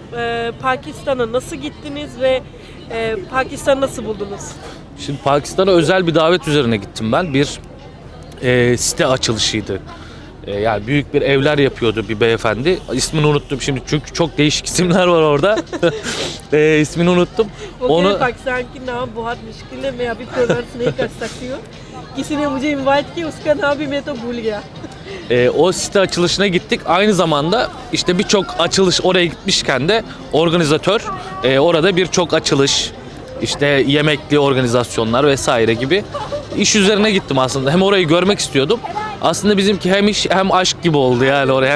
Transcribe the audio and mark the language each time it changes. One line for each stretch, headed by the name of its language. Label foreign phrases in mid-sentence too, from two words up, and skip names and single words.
Turkish: Pakistan'a nasıl gittiniz ve Pakistan'ı nasıl buldunuz? Şimdi Pakistan'a özel bir davet üzerine gittim ben. Bir site açılışıydı. Yani büyük bir evler yapıyordu bir beyefendi. İsmini unuttum şimdi çünkü çok değişik isimler var orada. İsmini unuttum.
Hindi: Onu पाकिस्तान की नाम बहुत मुश्किल है, मैं अभी प्रोनाउंस नहीं कर सकती हूँ. किसी ने मुझे इनवाइट किया, उसका नाम भी मैं तो भूल गया.
Turkish: O site açılışına gittik. Aynı zamanda işte birçok açılış, oraya gitmişken de organizatör orada birçok açılış, işte yemekli organizasyonlar vesaire gibi iş üzerine gittim aslında. Hem orayı görmek istiyordum. Aslında bizimki hem iş hem aşk gibi oldu yani oraya.